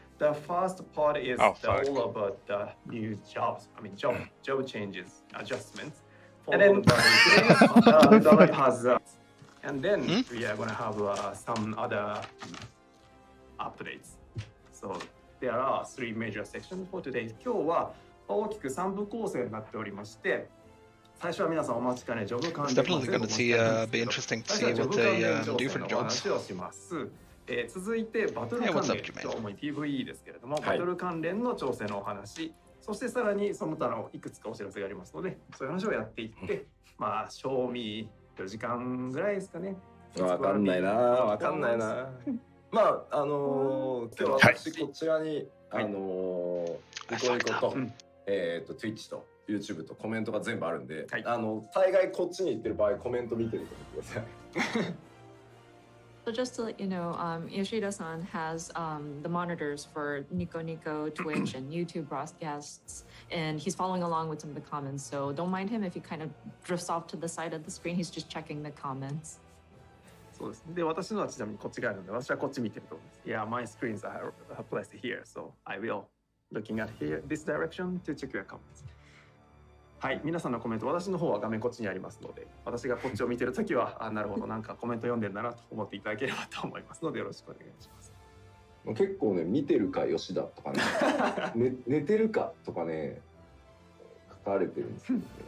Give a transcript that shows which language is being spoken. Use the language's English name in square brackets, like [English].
[English] The first part is all about the new jobs. Job changes, adjustments. And then the life has, and then we are gonna have some other updates. So there are 3 major sections for today. [Japanese] 今日は大きく3部構成になっておりまして、最初は皆さんお待ちかねジョブ関連の話をします。続いてバトル関連と主に PVE ですけれども、バトル関連の調整のお話。そしてさらにその他のいくつかお知らせがありますので、そういう話をやっていって、まあ賞味4時間ぐらいですかね。わかんないな、わかんないな。まあ今日私こちらにニコニコとTwitch と YouTube とコメントが全部あるんで、大概こっちに行ってる場合コメント見てると思ってください。 [English] So just to let you know, Yoshida-san has the monitors for Nico Nico, Twitch, and YouTube broadcasts, and he's following along with some of the comments. So don't mind him if he kind of drifts off to the side of the screen. He's just checking the comments. [Japanese] そうですね。で、私のはちなみにこっち側なので、私はこっち見てると思います。 [English] Yeah, my screens are placed here, so I will looking at here this direction to check your comments. [Japanese] はい、皆さんのコメント、私の方は画面こっちにありますので、私がこっちを見てるときは、なるほど、なんかコメント読んでるんだなと思っていただければと思いますので、よろしくお願いします。結構ね、見てるか吉田とかね、寝てるかとかね、書かれてるんですよね。